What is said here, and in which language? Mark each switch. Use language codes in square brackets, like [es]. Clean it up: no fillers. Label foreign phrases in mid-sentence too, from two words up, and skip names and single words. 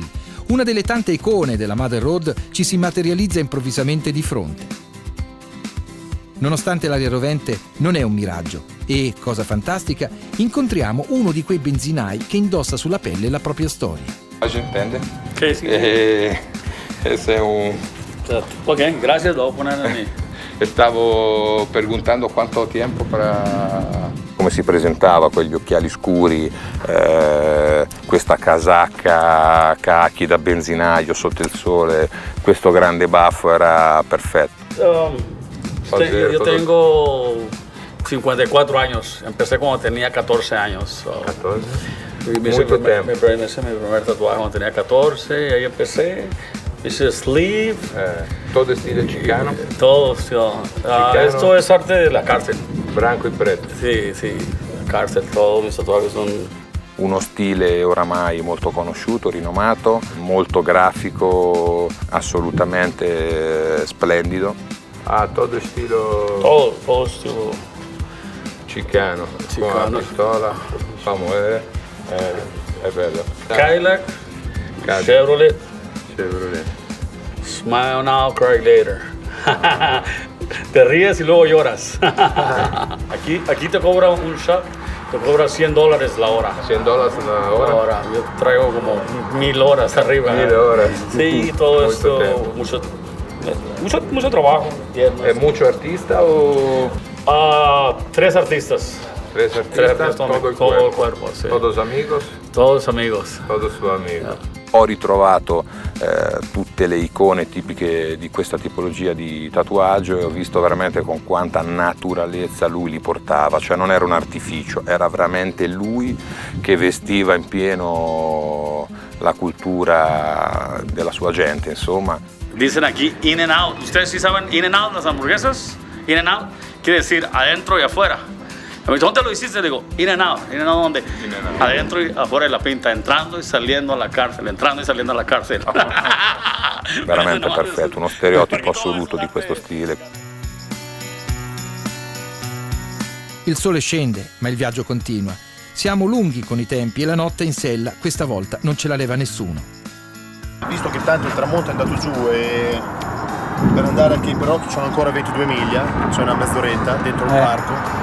[it] Una delle tante icone della Mother Road ci si materializza improvvisamente di fronte. Nonostante l'aria rovente non è un miraggio e, cosa fantastica, incontriamo uno di quei benzinai che indossa sulla pelle la propria storia. La gente intende? [es] Sí. [it] Ese è un... [es] Ok, gracias, lo voy a poner a mí. [it] Stavo perguntando quanto tempo per... Come si presentava, quegli occhiali scuri, questa casacca cacchi da benzinaio sotto il sole, questo grande baffo era perfetto. [es] Yo tengo 54 años, empecé cuando tenía 14 años. So. 14? Me hice mi primer tatuaje cuando tenía 14, ahí empecé. Hice sleeve. Todo estilo chicano? Todo, sí. Esto es arte de la cárcel. [pt] Branco y preto? [es] Sí, la cárcel, todos mis tatuajes son... [it] Uno stile oramai molto conosciuto, rinomato, molto grafico, assolutamente splendido. [es] Todo estilo... Todo estilo... Chicano. Con la pistola, vamos a ver, [it] è bello. [es] Cadillac. Chevrolet. [en] Smile now, cry later. [es] Te ríes y luego lloras. aquí te cobra un shot, te cobra $100 la hora. $100 la hora. Yo traigo como 1000 horas arriba. 1000 horas. Sí, todo esto, mucho trabajo. ¿Es mucho artista o...? 3 artistas. 3 artistas, todo el cuerpo, sì. Todos amigos? Todos amigos. Todos sus amigos. [it] Ho ritrovato tutte le icone tipiche di questa tipologia di tatuaggio e ho visto veramente con quanta naturalezza lui li portava, cioè non era un artificio, era veramente lui che vestiva in pieno la cultura della sua gente, insomma. [es] Dicen aquí [en] in and out, [es] ustedes sí saben [en] in and out [es] las hamburguesas, [en] in and out [es] quiere decir adentro y afuera. Me dice, ¿dónde lo hiciste? Le digo, [en] in and out [es] ¿dónde? Adentro y afuera de la pinta, entrando y saliendo a la cárcel, entrando y saliendo a la cárcel. [it] Veramente perfetto, uno stereotipo assoluto di questo stile. Il sole scende, ma il viaggio continua. Siamo lunghi con i tempi e la notte in sella questa volta non ce la leva nessuno. Visto che tanto il tramonto è andato giù e per andare a Cape Rock ci sono ancora 22 miglia, c'è una mezz'oretta dentro il parco.